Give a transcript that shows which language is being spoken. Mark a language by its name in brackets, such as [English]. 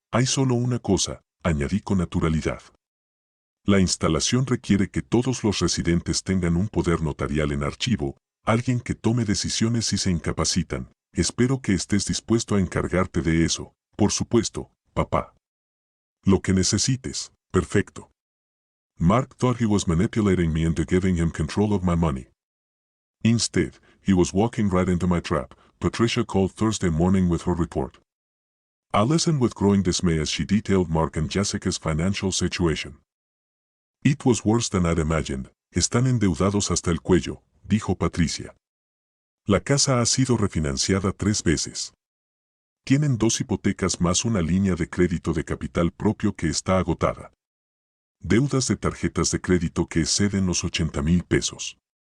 [Spanish] Hay solo una cosa, añadí con naturalidad. La instalación requiere que todos los residentes tengan un poder notarial en archivo, alguien que tome decisiones si se incapacitan. Espero que estés dispuesto a encargarte de eso. Por supuesto, papá. Lo que necesites, perfecto. [English] Mark thought he was manipulating me into giving him control of my money. Instead, he was walking right into my trap. Patricia called Thursday morning with her report. I listened with growing dismay as she detailed Mark and Jessica's financial situation. It was worse than I'd imagined. [Spanish] Están endeudados hasta el cuello, dijo Patricia. La casa ha sido refinanciada 3 veces. Tienen 2 hipotecas más una línea de crédito de capital propio que está agotada. Deudas de tarjetas de crédito que exceden los 80,000 pesos.